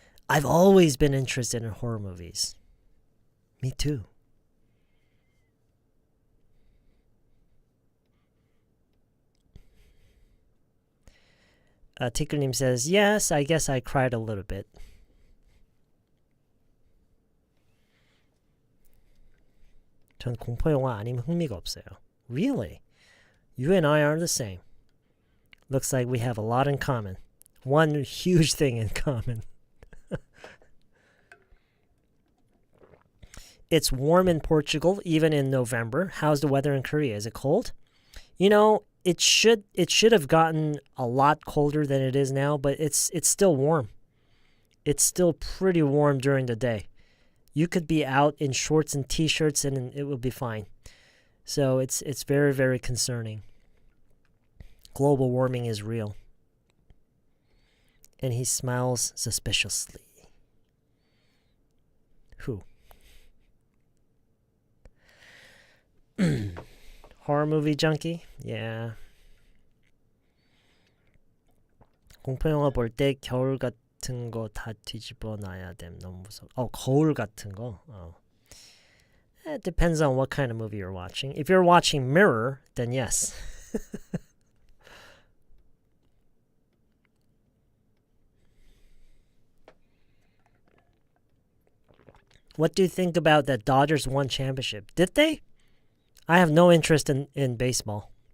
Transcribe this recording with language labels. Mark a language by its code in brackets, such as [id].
[en] I've always been interested in horror movies. Me too. Tickle님 says, yes, I guess I cried a little bit. [ko] 전 공포 영화 아니면 흥미가 없어요. [en] Really? You and I are the same. Looks like we have a lot in common. One huge thing in common. It's warm in Portugal, even in November. How's the weather in Korea? Is it cold? You know, it should have gotten a lot colder than it is now, but it's still warm. It's still pretty warm during the day. You could be out in shorts and t-shirts and it will be fine. So it's very, very concerning. Global warming is real. And he smiles suspiciously. Who? Horror movie junkie? Yeah. [ko] 공포 영화 볼 때 겨울 같은 거 다 뒤집어 놔야 됨. 너무 무서워. 거울 같은 거. [en] It depends on what kind of movie you're watching. If you're watching Mirror, then yes. What do you think about that Dodgers won championship? Did they? I have no interest in baseball.